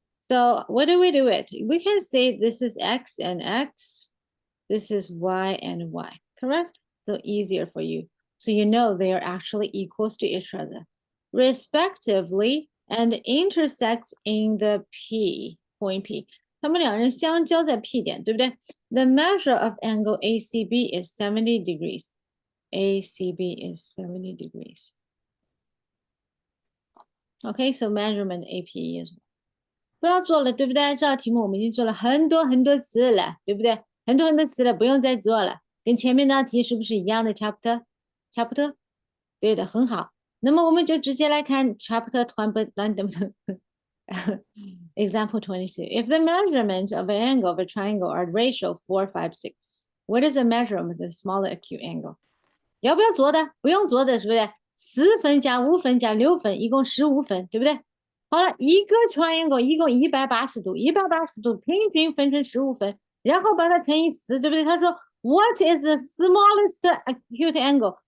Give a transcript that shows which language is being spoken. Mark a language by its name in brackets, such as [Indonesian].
[English] So what do we do it? We can say this is X and X. This is Y and Y, correct? so easier for you. So you know they are actually equals to each other, respectively, and intersects in the P, point P. [Chinese] 它们两人相交在 P 点，对不对？ [English] The measure of angle ACB is 70 degrees. ACB is 70 degrees. [Chinese] Okay, [English] so measurement AP is [Chinese] 不要做了，对不对？这道题目我们已经做了很多很多次了，对不对？很多很多次了，不用再做了。跟前面那道题是不是一样的 chapter？ chapter？ 对的，很好。那么我们就直接来看 chapter 22. [English] Example 22. If the measurement of an angle of a triangle are ratio 4, 5, 6, what is the measurement of the smaller acute angle? [Chinese] 要不要做的？不用做的，是不是？4分加5分加6分，一共15分，对不对？好了，一个 triangle 一共180度，180度平均分成15分，然后把它乘以4，对不对？他说 [English] What is the smallest acute angle？